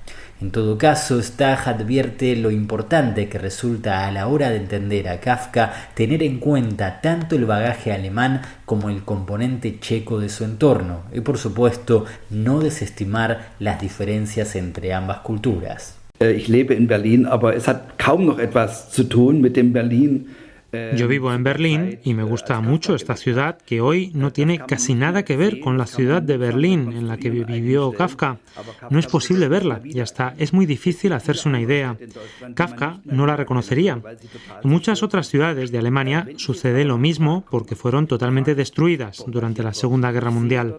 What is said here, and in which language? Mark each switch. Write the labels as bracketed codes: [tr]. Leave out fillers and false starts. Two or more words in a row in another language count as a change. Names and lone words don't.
[es] En todo caso, Stagg advierte lo importante que resulta a la hora de entender a Kafka tener en cuenta tanto el bagaje alemán como el componente checo de su entorno y, por supuesto, no desestimar las diferencias entre ambas culturas. [de] Ich lebe in Berlin, aber es hat kaum noch etwas zu tun mit dem Berlin. [es] Yo vivo en Berlín y me gusta mucho esta ciudad que hoy no tiene casi nada que ver con la ciudad de Berlín en la que vivió Kafka. No es posible verla y hasta es muy difícil hacerse una idea. Kafka no la reconocería. En muchas otras ciudades de Alemania sucede lo mismo porque fueron totalmente destruidas durante la Segunda Guerra Mundial.